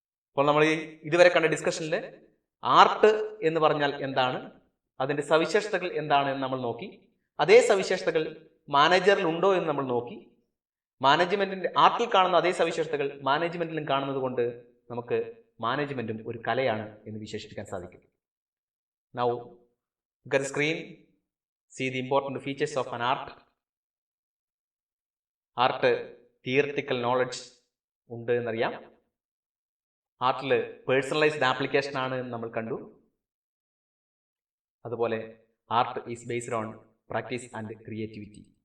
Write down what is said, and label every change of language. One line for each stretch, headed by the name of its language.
Malayalam: അപ്പോൾ നമ്മൾ ഇതുവരെ കണ്ട ഡിസ്കഷനിൽ ആർട്ട് എന്ന് പറഞ്ഞാൽ എന്താണ്, അതിൻ്റെ സവിശേഷതകൾ എന്താണ് എന്ന് നമ്മൾ നോക്കി. അതേ സവിശേഷതകൾ മാനേജറിൽ ഉണ്ടോ എന്ന് നമ്മൾ നോക്കി. മാനേജ്മെന്റിന്റെ ആർട്ടിൽ കാണുന്ന അതേ സവിശേഷതകൾ മാനേജ്മെന്റിലും കാണുന്നത് കൊണ്ട് നമുക്ക് മാനേജ്മെന്റും ഒരു കലയാണ് എന്ന് വിശേഷിപ്പിക്കാൻ സാധിക്കും.
English: Now, look at the screen, see the important features of an art.
Malayalam: Art theoretical knowledge ഉണ്ട് എന്നറിയാം. ആർട്ടിൽ പേഴ്സണലൈസ്ഡ് ആപ്ലിക്കേഷൻ ആണ് എന്ന് നമ്മൾ കണ്ടു. അതുപോലെ
English: Art is based on practice and creativity.